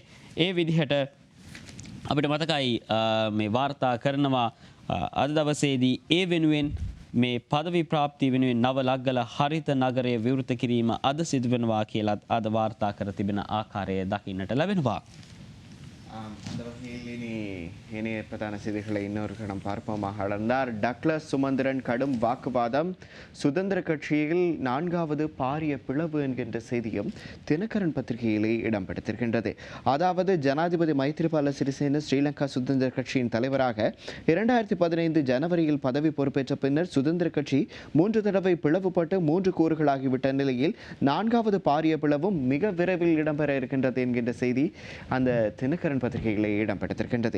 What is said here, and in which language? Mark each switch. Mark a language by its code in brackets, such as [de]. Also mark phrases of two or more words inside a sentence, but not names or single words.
[si] ඒ විදිහට අපිට මතකයි මේ වාර්තා කරනවා අද දවසේදී ඒ වෙනුවෙන් මේ පදවි ප්‍රාප්ති වෙනුවෙන් නව ලග්ගල හරිත නගරය විවෘත කිරීම අද සිදු වෙනවා කියලත් අද වාර්තා කර තිබෙන ආකාරය දකින්නට ලැබෙනවා. [ta] அந்த வகையில் இனி பிரதான செய்திகளை இன்னொரு கணம் பார்ப்போமா. அளந்தார் டக்ளஸ் சுமந்திரன் கடும் வாக்குவாதம், சுதந்திர கட்சியில் 4வது பாரிய பிளவு என்கின்ற செய்தியும் தினகரன் பத்திரிகையிலே இடம் பிடித்திருக்கின்றது. அதாவது ஜனாதிபதி மைத்ரிபால சிறிசேன ஸ்ரீலங்கா சுதந்திர கட்சியின் தலைவராக 2015 ஜனவரியில் பதவி பொறுப்பேற்ற பின்னர் சுதந்திர கட்சி 3 தடவை பிளவுபட்டு 3 கூறுகளாகிவிட்ட நிலையில் 4வது பாரிய பிளவும் மிக விரைவில் இடம்பெற இருக்கின்றது என்கின்ற செய்தி அந்த தினகரன் பத்திரிகைகளை இடம்பெற்றிருக்கின்றது.